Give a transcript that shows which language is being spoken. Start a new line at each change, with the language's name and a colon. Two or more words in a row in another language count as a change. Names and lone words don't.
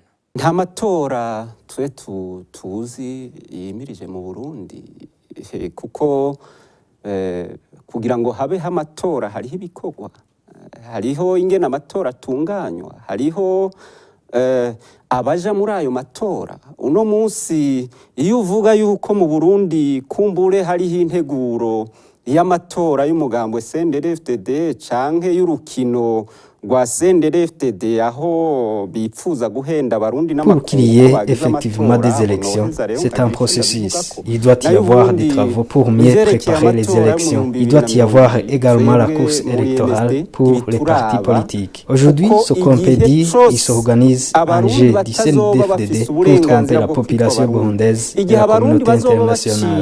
Rundi: Nta matora tuzi yimirije mu Burundi kuko kugira ngo habe amatora hariho ibikorwa, hariho ingene amatora atunganywa, hariho abaja muri ayo matora. Uno munsi iyo uvuga yuko mu Burundi kumbure hariho integuro y'amatora y'umugambwe CNDD-FDD canke y'urukino rwa CNDD-FDD aho bipfuza guhenda abarundi
French: Pour qu'il y ait effectivement des élections, c'est un processus. Il doit y avoir des travaux pour mieux préparer les élections. Il doit y avoir également la course électorale pour les partis politiques. Aujourd'hui, ce qu'on peut dire, il s'organise un jeu du CNDD-FDD pour tromper la population burundaise et la communauté internationale.